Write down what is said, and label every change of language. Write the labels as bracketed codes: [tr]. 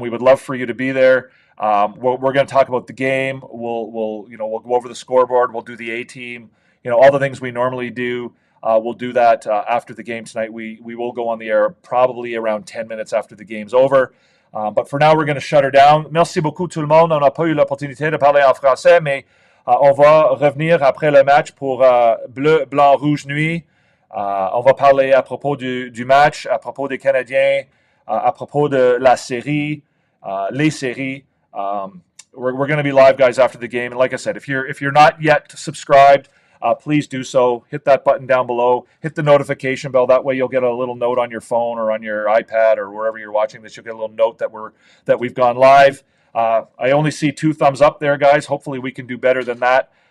[en] We would love for you to be there. We're going to talk about the game. We'll go over the scoreboard. We'll do the A team. All the things we normally do. We'll do that after the game tonight. We will go on the air probably around 10 minutes after the game's over. But for now, we're going to shut her down. [fr] Merci beaucoup tout le monde. On n'a pas eu l'opportunité de parler en français, mais on va revenir après le match pour Bleu, Blanc, Rouge, Nuit. On va parler à propos du match, à propos des Canadiens, à propos de la série, les séries. [en] We're going to be live, guys, after the game. And like I said, if you're not yet subscribed, please do so. Hit that button down below. Hit the notification bell. That way you'll get a little note on your phone or on your iPad or wherever you're watching this. You'll get a little note that we've gone live. I only see 2 thumbs up there, guys. Hopefully we can do better than that.